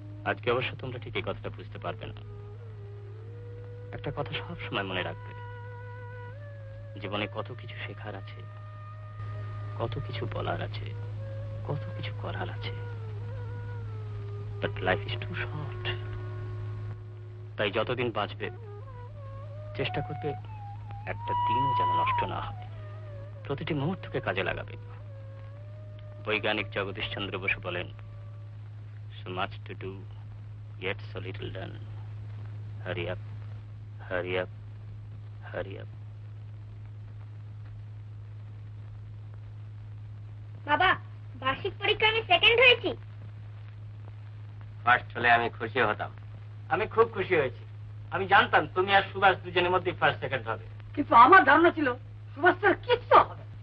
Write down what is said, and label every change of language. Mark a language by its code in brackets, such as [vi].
[bn] আজকে অবশ্য তোমরা ঠিক এই কথাটা বুঝতে পারবে না। একটা কথা সব সময় মনে রাখবে, জীবনে কত কিছু শেখার আছে, কত কিছু বলার আছে, কত কিছু করার আছে, [en] But life is too short. [bn] তাই যতদিন বাঁচবে চেষ্টা করবে একটা দিনও যেন নষ্ট না হয়, প্রতিটি মুহূর্তকে কাজে লাগাবে। বৈজ্ঞানিক জগদীশ চন্দ্র বসু বলেন, [en] so much to do yet so little done, hurry up, hurry up, hurry up. [bn] বাবা, বার্ষিক পরীক্ষায় আমি সেকেন্ড হয়েছি। ফার্স্ট হলে আমি খুশি হতাম। আমি খুব খুশি হয়েছি। আমি জানতাম তুমি আর সুভাষ দুজনের মধ্যে ফার্স্ট সেকেন্ড হবে, কিন্তু আমার ধারণা ছিল সুভাষ স্যার কিচ্ছু হবে।